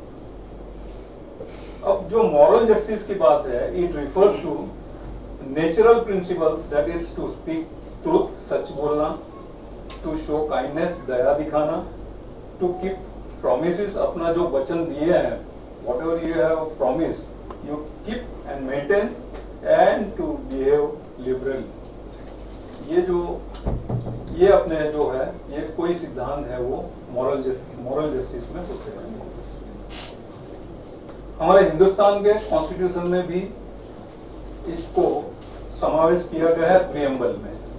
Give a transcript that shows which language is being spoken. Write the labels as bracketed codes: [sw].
[hi] अब जो [en] moral justice की बात है, it refers to natural principles, that is to speak truth, [hi] सच बोलना, [en] to show kindness, [hi] दया दिखाना, [en] to keep promises, [hi] अपना जो वचन दिए हैं, [en] Whatever you have promise, you keep and maintain, and to behave liberally. [hi] ये अपने जो है ये कोई सिद्धांत है वो मॉरल जस्टिस में होते हैं। हमारे हिंदुस्तान के कॉन्स्टिट्यूशन में भी इसको समावेश किया गया है प्रियम्बल में।